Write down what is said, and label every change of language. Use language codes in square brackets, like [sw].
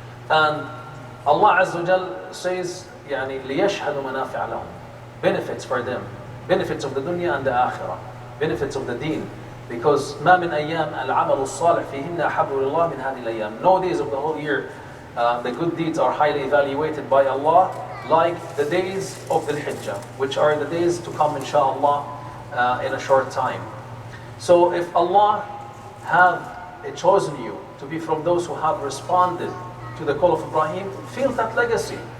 [en] And Allah Azza wa Jal says, [ar] لِيَشْهَدُوا مَنَافِعَ لَهُمْ, [en] benefits for them, benefits of the dunya and the akhirah, benefits of the deen. Because [ar] مَا مِنْ أَيَّامٍ الْعَمَلُ الصَّالِحِ فِيهِنَّ أَحَبُّ لِلَّهِ مِنْ هَذِهِ الْأَيَّامِ. [en] No days of the whole year the good deeds are highly evaluated by Allah like the days of Dhul Hijjah, which are the days to come inshallah in a short time. So if Allah have chosen you to be from those who have responded to the call of Ibrahim, feel that legacy.